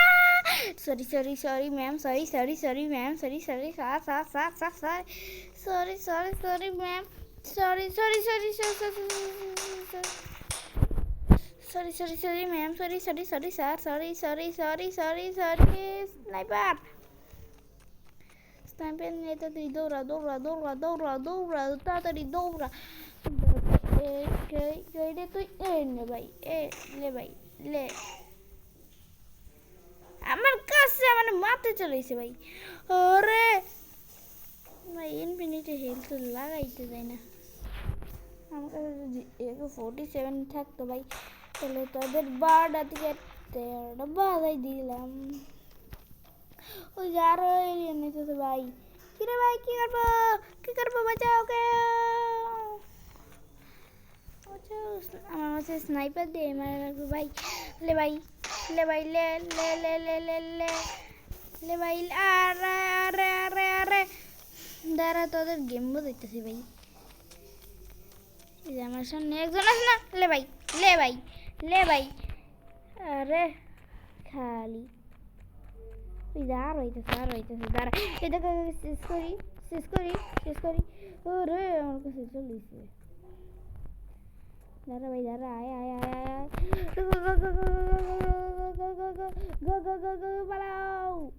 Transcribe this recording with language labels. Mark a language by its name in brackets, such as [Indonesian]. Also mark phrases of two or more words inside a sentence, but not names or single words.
[English] sorry ma'am, sorry ma'am, sorry ma'am, sorry ma'am, sorry sir, [Bangla] সরি স্নাইপার নিয়ে তাড়াতাড়ি দৌড়া তাড়াতাড়ি দৌড়া। তুই নে ভাই, লে ভাই লে। আমার কাছে মানে মাথা চলেছে ভাই। ওরে ভাই [English] infinity health [Bangla] তো লাগাইতে যায় না। আমার কাছে যদি AK-47 থাকতো ভাই, তাহলে তোদের 12টা থেকে 13টা বাজাই দিলাম। ওই যে আরো এলিয়েন নিতেছে ভাই। কিরে ভাই কি করবো বাঁচাও ওকে। আমার কাছে স্নাইপার দিয়ে মারা রাখবো ভাই। লে ভাই লে ভাই লে লে লে লে লে লে লে ভাই। আরে আরে আরে আরে দাঁড়া, তোদের গেম বোঝাইতেছি ভাই। এই যে আমার সামনে একজন আছে না, লে ভাই লে ভাই লে ভাই। আরে খালি আর হইতেছে দাঁড়া। এই দেখো শেষ করি। ওরে আমার কাছে চলিছে। দাঁড়া ভাই দাঁড়া, আয় পালাও।